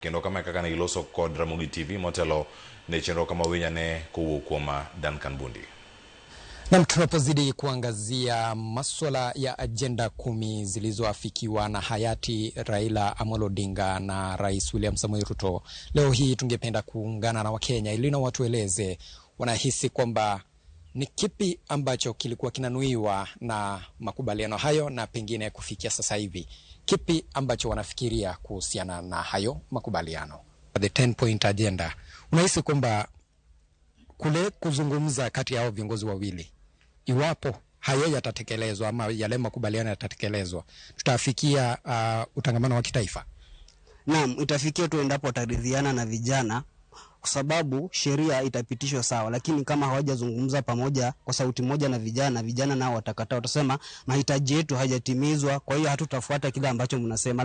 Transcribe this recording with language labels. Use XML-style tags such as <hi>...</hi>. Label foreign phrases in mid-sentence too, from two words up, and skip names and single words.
<luo>kendo kama kaka ne iloso kod Ramogi TV motelo ne chenro kama winyane kowuok kuom Duncan Bundi.</luo> <sw>Na tunapozidi kuangazia masuala ya agenda 10 zilizoafikiwa na hayati Raila Amolo Odinga na Rais William Samoei Ruto, leo hii tungependa kuungana na Wakenya ili na watueleze wanahisi kwamba ni kipi ambacho kilikuwa kinanuiwa na makubaliano hayo, na pengine kufikia sasa hivi kipi ambacho wanafikiria kuhusiana na hayo makubaliano.</sw> <en>The 10-point agenda,</en> <sw>unahisi kwamba kule kuzungumza kati yao viongozi wawili, iwapo hayo yatatekelezwa ama yale makubaliano yatatekelezwa, tutafikia utangamano wa kitaifa? Naam, itafikia tu endapo wataridhiana na vijana, kwa sababu sheria itapitishwa sawa, lakini kama hawajazungumza pamoja kwa sauti moja na vijana nao watakataa, watasema mahitaji yetu hayajatimizwa, kwa hiyo hatutafuata kile ambacho mnasema.</sw>